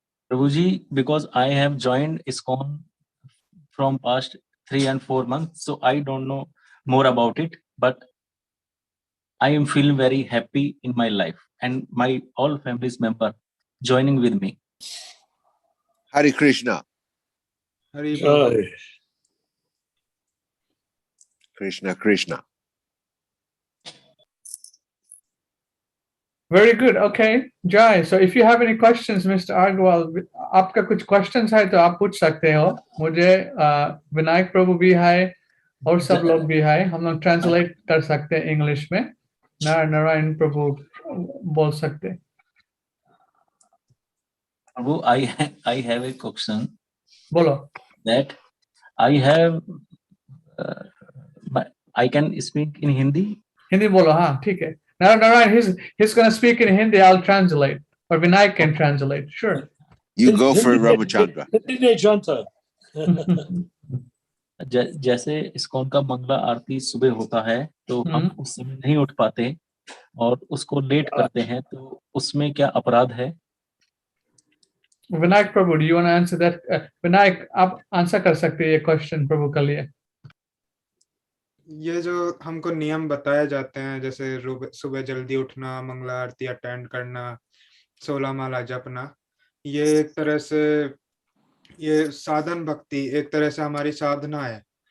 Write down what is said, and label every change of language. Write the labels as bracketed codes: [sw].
[en] Prabhuji, because I have joined Iskcon from past 3 and 4 months, so I don't know more about it, but I am feeling very happy in my life and my all family's member joining with me. Hare Krishna. Hari Bol. Jai. Krishna Krishna. Very good. Okay, Jai. So if you have any questions, Mr. Agarwal, [hi] आपका कुछ questions है तो आप पूछ सकते हो. मुझे विनायक प्रभु भी है और सब लोग भी है. हम लोग translate कर सकते हैं English में. नारायण प्रभु बोल सकते हैं. [en] Prabhu, I have a question [hi] बोलो. [en] that I have. I can speak in Hindi. [hi] Hindi बोलो. हाँ, ठीक है. [en] Narayan, he's going to speak in Hindi. I'll translate, or Vinayak can translate. Sure. You go for it, Ramachandra. Hindi ne janta. [hi] जैसे ISKCON का मंगला आरती सुबह होता है तो हम उस समय नहीं उठ पाते और उसको लेट करते हैं, तो उसमें क्या अपराध है? [en] Vinayak Prabhu, do you want to answer that? [hi] Vinayak, आप आंसर कर सकते हैं ये क्वेश्चन प्रभु के लिए. ये जो हमको नियम बताए जाते हैं, जैसे सुबह जल्दी उठना, मंगला आरती अटेंड करना, 16 माला जपना, ये एक तरह से ये साधन भक्ति एक तरह से हमारी साधना है.